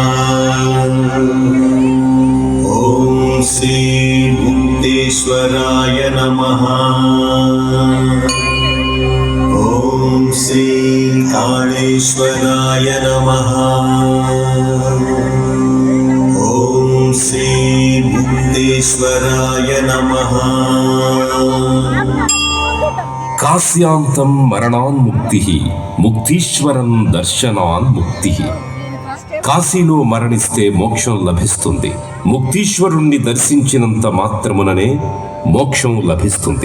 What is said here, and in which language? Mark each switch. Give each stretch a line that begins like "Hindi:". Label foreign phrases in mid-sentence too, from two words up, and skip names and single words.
Sanskrit: ॐ श्री मुक्तेश्वराय नमः। ॐ श्री कालेश्वराय नमः। ॐ श्री मुक्तेश्वराय नमः। కాశ్యాంతం మరణాన్ముక్తి ముక్తీశ్వరం దర్శనాన్ముక్తి.
Telugu: కాశీలో మరణిస్తే మోక్షం లభిస్తుంది. ముక్తీశ్వరుణ్ణి దర్శించినంత మాత్రముననే మోక్షం లభిస్తుంది.